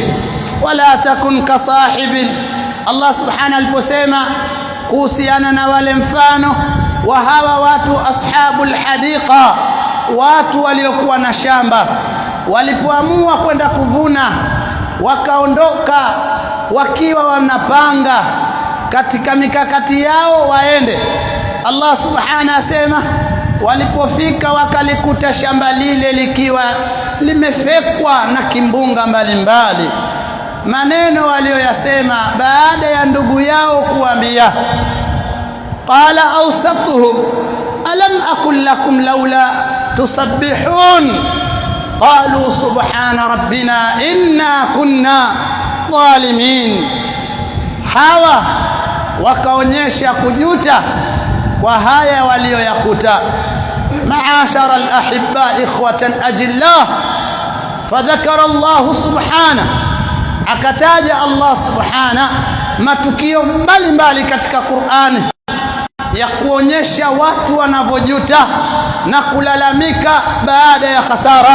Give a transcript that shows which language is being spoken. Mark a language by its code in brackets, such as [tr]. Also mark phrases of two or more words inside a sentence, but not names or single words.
[ar] ولا تكن كصاحب, الله سبحانه [sw] aliposema kuhusiana na wale mfano wa hawa watu [ar] أصحاب الحديقة, [sw] watu waliokuwa na shamba, walipoamua kwenda kuvuna, wakaondoka wakiwa wanapanga katika mikakati yao waende. [ar] الله سبحانه [sw] asema walipofika wakalikuta shamba lile likiwa limefekwa na kimbunga mbalimbali. Maneno walioyasema baada ya ndugu yao kuambia, [ar] قال أوسطهم ألم أقل لكم لولا تسبحون قالوا سبحان ربنا إنا كنا ظالمين. [sw] Hawa wakaonyesha kujuta kwa haya walioyakuta. [ar] معاشر الأحبة إخوة أجلاء فذكر الله سبحانه, [sw] akataja [ar] الله سبحانه [sw] matukio mbalimbali katika Qur'ani ya kuonyesha watu wanavyojuta na kulalamika baada ya khasara.